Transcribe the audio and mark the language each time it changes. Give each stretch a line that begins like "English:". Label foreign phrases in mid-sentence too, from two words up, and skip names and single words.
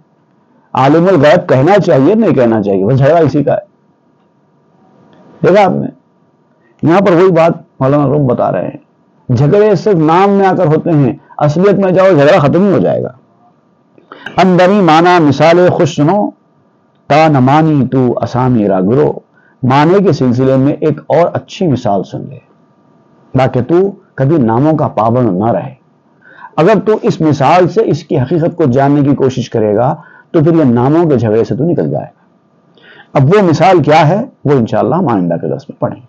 Urdu: عالم الغیب کہنا چاہیے نہیں کہنا چاہیے، بس جھگڑا اسی کا ہے. دیکھا آپ نے یہاں پر وہی بات مولانا روم بتا رہے ہیں، جھگڑے صرف نام میں آ کر ہوتے ہیں، اصلیت میں جاؤ جھگڑا ختم ہی ہو جائے گا.
Persian: اندری مانا مثال خوش سنو، تا نمانی تو اسامی را گرو.
Urdu: معنی کے سلسلے میں ایک اور اچھی مثال سن لے تاکہ تو کبھی ناموں کا پابند نہ رہے. اگر تو اس مثال سے اس کی حقیقت کو جاننے کی کوشش کرے گا تو پھر یہ ناموں کے جھگڑے سے تو نکل جائے گا. اب وہ مثال کیا ہے وہ انشاءاللہ ہم آئندہ کے درس میں پڑھیں.